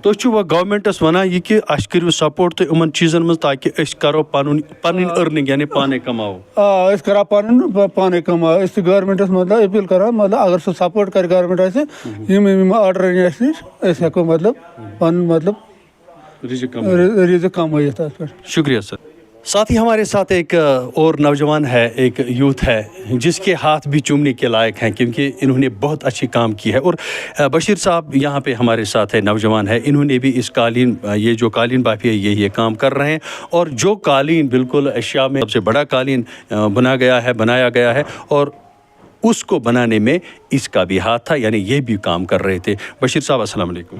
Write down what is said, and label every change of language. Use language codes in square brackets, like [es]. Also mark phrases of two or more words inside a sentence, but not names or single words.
[ks] تُہۍ چھُوا گورمٮ۪نٛٹَس وَنان یہِ کہِ اَسہِ کٔرِو سپورٹ تُہۍ یِمن چیٖزن منٛز تاکہِ أسۍ کَرو پَنٕنۍ أرنِنٛگ یعنی پانَے کَماوو آ أسۍ کَرو پَنُن پانَے کَماو أسۍ چھِ گورمٮ۪نٛٹَس مطلب أپیٖل کَران مطلب اگر سُہ سپورٹ کَرِ گورمٮ۪نٛٹ اَسہِ یِم آرڈر اَنہِ اَسہِ نِش أسۍ ہٮ۪کو مطلب پَنُن مطلب رِزق کَمٲیِتھ اَتھ پٮ۪ٹھ [ur] شُکریہ سر ساتھ ہی ہمارے ساتھ ایک اور نوجوان ہے ایک یوتھ ہے جس کے ہاتھ بھی چومنے کے لائق ہیں کیونکہ انہوں نے بہت اچھی کام کی ہے اور بشیر صاحب یہاں پہ ہمارے ساتھ ہے نوجوان ہے انہوں نے بھی اس قالین یہ جو قالین بافی ہے یہ کام کر رہے ہیں اور جو قالین بالکل ایشیا میں سب سے بڑا قالین بنایا گیا ہے اور اس کو بنانے میں اس کا بھی ہاتھ تھا یعنی یہ بھی کام کر رہے تھے بشیر صاحب [ar] السلام علیکم